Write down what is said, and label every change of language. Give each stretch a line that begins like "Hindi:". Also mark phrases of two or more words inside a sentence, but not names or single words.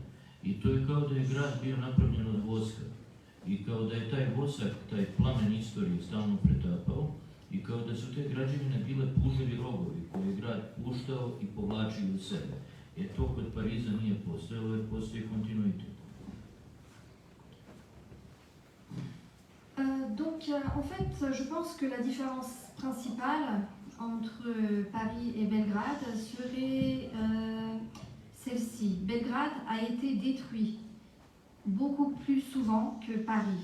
Serbian: I to je kao da je grad bio napravljen od voska. I kao da je taj vosak, taj plamen istorije stalno pretapao i kao da su te građevine bile puževi rogovi koje je grad puštao i povlačio u sebe. To kod Pariza nije postojalo jer postoji kontinuitet.
French: Donc, en fait, je pense que la différence principale entre Paris et Belgrade serait celle-ci. Belgrade a été détruit beaucoup plus souvent que Paris.